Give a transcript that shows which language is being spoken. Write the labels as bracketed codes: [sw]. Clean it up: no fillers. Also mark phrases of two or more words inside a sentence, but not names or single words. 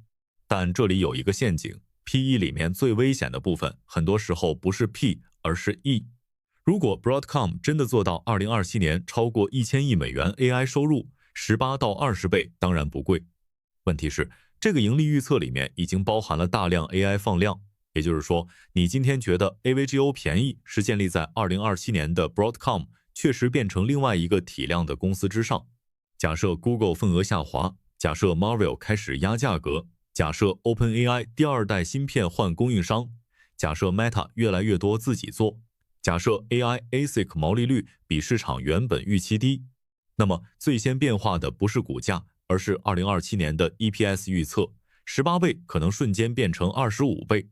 [zh] 但這裡有一個陷阱， P/E 裡面最危險的部分，很多時候不是 P， 而是 E。如果 Broadcom 真的做到2027年超過1000億美元 AI 收入，18到20倍當然不貴。問題是，這個盈利預測裡面已經包含了大量 AI 放量，也就是說，你今天覺得 AVGO 便宜，是建立在2027年的 Broadcom 確實變成另外一個體量的公司之上。假設 Google 份額下滑，假設 Marvell 開始壓價格，假設 OpenAI 第2代芯片換供應商，假設 Meta 越來越多自己做，假設 AI ASIC 毛利率比市場原本預期低，那麼最先變化的不是股價，而是2027年的 EPS 預測，18倍可能瞬間變成25倍。